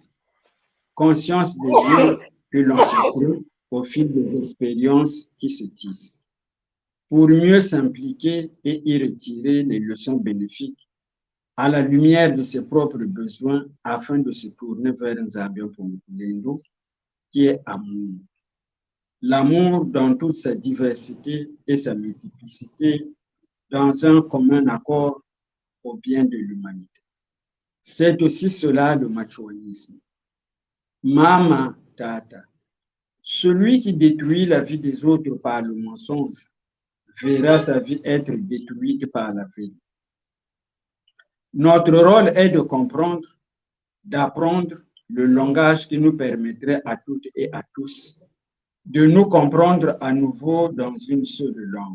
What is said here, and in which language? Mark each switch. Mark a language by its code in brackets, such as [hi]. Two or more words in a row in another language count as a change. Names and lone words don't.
[fr] Conscience des lieux que l'on se crée au fil des expériences qui se tissent, pour mieux s'impliquer et y retirer les leçons bénéfiques à la lumière de ses propres besoins afin de se tourner vers Nzambe Mpumulendo, qui est amour. L'amour dans toute sa diversité et sa multiplicité, dans un commun accord au bien de l'humanité. C'est aussi cela le machuanisme. Mama Tata, celui qui détruit la vie des autres par le mensonge verra sa vie être détruite par la vérité. Notre rôle est de comprendre, d'apprendre le langage qui nous permettrait à toutes et à tous de nous comprendre à nouveau dans une seule langue.